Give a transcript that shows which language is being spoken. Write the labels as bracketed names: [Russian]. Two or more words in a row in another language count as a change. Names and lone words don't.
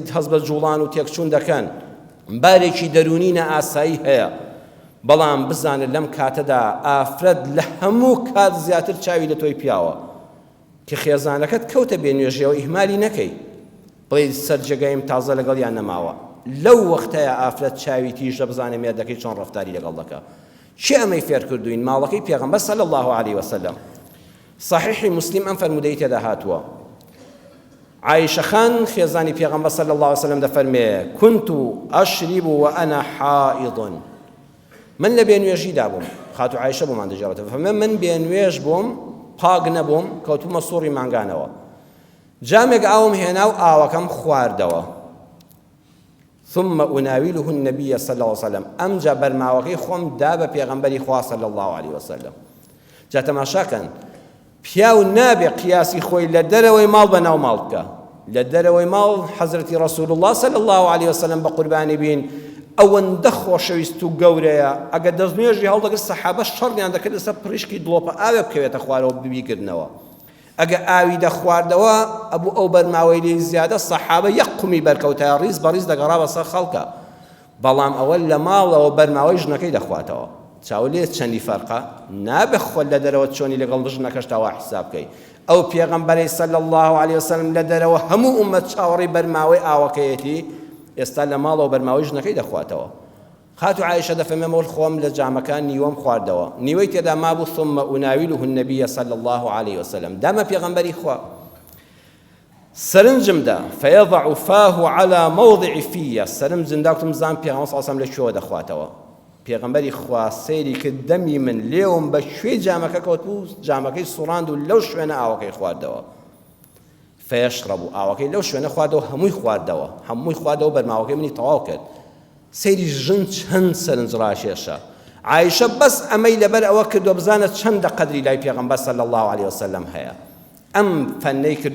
[Central Kurdish] حەز بە جوڵان و تێکچوون دەکەن بارێکی دەرونی نەئاسایی هەیە بەڵام بزانت لەم کاتەدا ئافرەت لە هەموو کات زیاتر چاوی لە تۆی پیاوە کە خێزانەکەت کەوتە بێنوێژیەوە ئیهمالی نەکەی بڵێ سەرجێگەیم تازە لەگەڵیان نەماوە لەو وەختەیە ئافرەت چاوی تیژە بزانێ مێردەکەی چۆن ڕەفتاری لەگەڵ دەکا چی ئەمەی فێر کردوین ماڵەکەی پێغەمبەر [Arabic] صلی الله عليه وسلم [Central Kurdish] صحیحی مسلم ئەم فەرمودەی تێدا هاتووە عائشە خان خێزانی پێغەمبەر [Arabic] صلی الله عليه وسلم [Central Kurdish] دەفەرمێ [Arabic] كنت أشرب وأنا حائض [Central Kurdish] من لە بێنوێژیدا بووم خاتو عایشە بۆمان دەژێڕێتەوە فەرمێ من بێنوێژ بووم پاک نەبووم کەوتومە سووڕی مانگانەوە جامێک ئاوم هێنا و ئاوەکەم خواردەوە [Arabic] ثم أناوله النبي صلى الله عليه وسلم [Central Kurdish] أمجا برماوەکەی خۆم دا بە پێغەمبەری خوا [Arabic] صلى الله عليه وسلم [Central Kurdish] جا تەماشاکەن پیاو نابێ قیاسی خۆی لە دەرەوەی ماڵ بەناو ماڵ بکە لە دەرەوەی ماڵ حەزرەتی [Arabic] رسول الله صلى الله عليه [Central Kurdish] وسلم بە قوربانی بین ئەوەندە خۆشەویست و گەورەیە ئەگەر دەستنوێژی هەڵدەگرت سەحابە شەڕیان دەکرد لەسەر پڕیشکی دڵۆپە ئاوێ بکەوێتە خوارەوە ببیکردنەوە ئەگە ئاوی دەخواردەوە ئەبوو ئەو بەرماوەی لێ زیادە سەحابە یەک قومی بەرکەوتە ڕیز بەڕیز دەگەڕا بەسەر خەڵکە بەڵام ئەوە لە ماڵەوە بەرماوەی ژنەکەی دەخواتەوە چاو لێ چەندی فەرقە نابێ خۆت لە دەرەوە چۆنی لەگەڵ ژنەکەش تاوا حساب بکەی ئەو پێغەمبەری [Arabic] صلی الله عليه وسلم [Central Kurdish] لە دەرەوە هەموو ئومەت چاوەڕی بەرماوەی ئاوەکەیەتی ئێستا لە ماڵەوە بەرماوەی ژنەکەی دەخواتەوە خاتو عائشة دەفەرمێ خۆم لە جامەکان نیوەم خواردەوە نیوەی تێدا مابوو [Arabic] ثم أناوله النبي صلى الله عليه وسلم [Central Kurdish] دامە پێغەمبەری خوا سەرنجمدا [Arabic] فيضع فاه على موضع فيه [Central Kurdish] سەرنجم داوتم زان پێغەمبەر [Arabic] صلی الله عليه وسلم [Central Kurdish] لە شوێوە دەخواتەوە پێغەمبەری خوا سەیری کرد دەمی من لێوم بە شوێ جامەکە کەوت بوو جامەکەی سوڕاند و لەو شوێنە ئاوەکەی خواردەوە فيشرب ئاوەکەی لەو شوێنە خواردەوە هەمووی خواردەوە بەرماوەکەی منی تەواو کرد سەیری ژن چەند سەرنج ڕاشێشە عایشە بەس ئەمەی لەبەر ئەوە کردو بزانە چەندە قەدری لای پێغەمبەر [Arabic] صلی الله عليه وسلم [Central Kurdish] هەیە ئەم فەنەی کردو